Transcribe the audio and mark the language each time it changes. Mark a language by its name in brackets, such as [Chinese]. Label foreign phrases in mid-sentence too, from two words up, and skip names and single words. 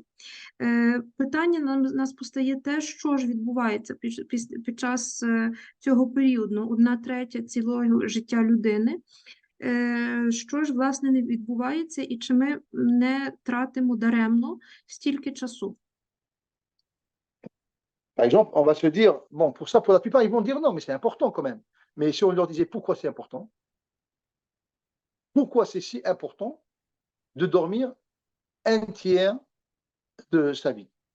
[Ukrainian] Питання нас постає те, що ж відбувається під час цього періоду, 1/3 цілого життя людини. Що ж, власне, не відбувається і чи ми не тратимо даремно стільки часу? [French] Par exemple, on va se dire, bon, pour ça, pour la plupart, ils vont dire non, mais c'est important quand même. Mais si on leur disait pourquoi c'est important, pourquoi c'est si important de dormir un tiers de sa vie?